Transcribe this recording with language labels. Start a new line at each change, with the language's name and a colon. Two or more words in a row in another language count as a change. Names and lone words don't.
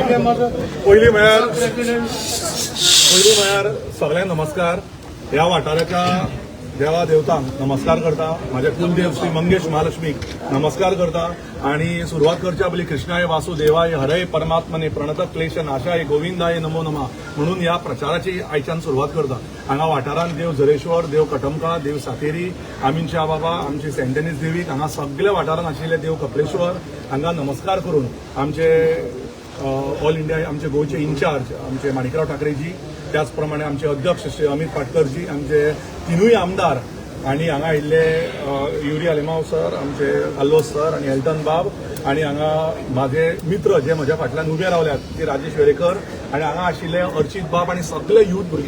Konkani: पहिली म्हळ्यार सगळ्यांक नमस्कार. ह्या वाठाराच्या देवा देवतांक नमस्कार करता. माझ्या कुलदेव श्री मंगेश महालक्ष्मीक नमस्कार करता. आणि सुरुवात करच्या पयलीं
Sanskrit: कृष्णाय वासुदेवाय हरय परमात्मने प्रणत क्लेश नाशाय गोविंदाय नमो नमः
Konkani: म्हणून ह्या प्रचाराची आयच्यान सुरुवात करता. हांगा वाठारांत देव झरेश्वर, देव कटमका, देव सातेरी, आमीनच्या बाबा, आमची सेंटेनीस देवीक, हांगा सगळ्या वाठारांत आशिल्ले देव कपलेश्वर हांगा नमस्कार करून आमचे ऑल इंडिया आमचे गोयचे इन्चार्ज आमचे माणिकराव ठाकरेजी, त्याच प्रमाणे आमचे अध्यक्ष श्री अमित पाटकरजी, आमचे तिनूय आमदार आणि हांगा आयिल्ले युरी आलेमाव सर, आमचे अल्लोस सर आणि एल्टन बाब, आणि हांगा माझे मित्र जे म्हज्या फाटल्यान उबे रावल्यात ते राजेश वेरेकर, आणि हांगा आशिल्ले अर्चित बाब आणि सगळे यूथ भुरगे.